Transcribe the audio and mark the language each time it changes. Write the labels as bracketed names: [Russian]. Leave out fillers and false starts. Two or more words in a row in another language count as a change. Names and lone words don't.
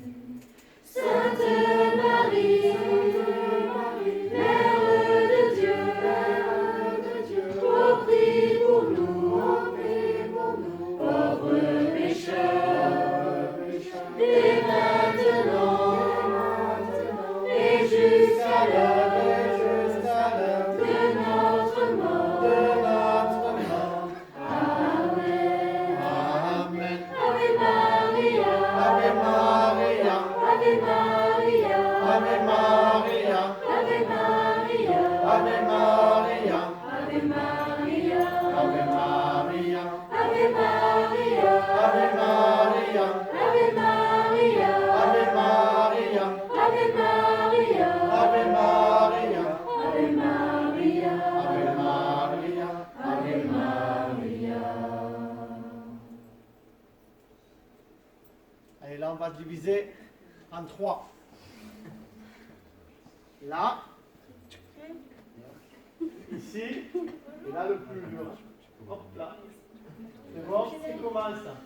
[French] Sainte Marie, Mère de Dieu, ô prie pour nous, pauvres pécheurs, dès maintenant et jusqu'à l'heure de notre mort. Amen. Amen. [Latin] Ave Maria, Ave Maria, Ave Maria, Ave Maria, Ave Maria, Ave Maria, Ave Maria, Ave Maria, Ave Maria, Ave Maria, Ave Maria, Ave Maria, Ave Maria, Ave Maria, Ave Maria, Ave Maria, Ave Maria. [French] Allez, là, on va diviser en 3. Là, ici, et là le plus dur. Hop là. C'est bon, on commence.